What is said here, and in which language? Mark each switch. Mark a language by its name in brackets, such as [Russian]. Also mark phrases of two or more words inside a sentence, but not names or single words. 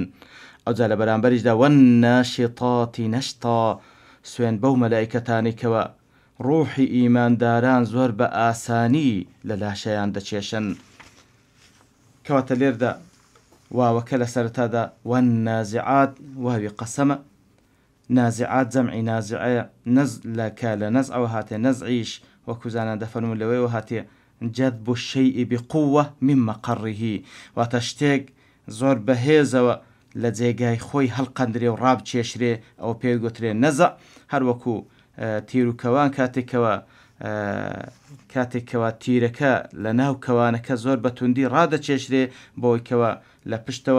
[Central Kurdish] ئەوجا لە بەرامبەریشدا [Arabic] والناشطاتی نەشطا [Central Kurdish] سوێن بەو مەلایکەتانی کەوا ڕوحی ئیمانداران زۆر بە ئاسانی لە لاشەیان دەچێشن. کەواتە لێردا واوەکە لە سەرەتادا والنازعات واوی قەسەمە. نازعات جەمعی نازعەیە لە نەزعەوە هاتێ نەزعیش وەکو زانان دەفەرمون لەوەیەوە هاتێ [Arabic] جذب الشيء بقوة من مقره [Central Kurdish] واتە شتێک زۆر بەهێزەوە لە جێگای خۆی هەڵقەندرێ و ڕابچێشرێ ئەو پێ گوترێ نەزە هەروەکو تیرروکەوان کاتێکەوە تیرەکە لە ناو کەوانەکە زۆر بەتوندی ڕادەچێشرێ بۆی کەوە لە پشتەوە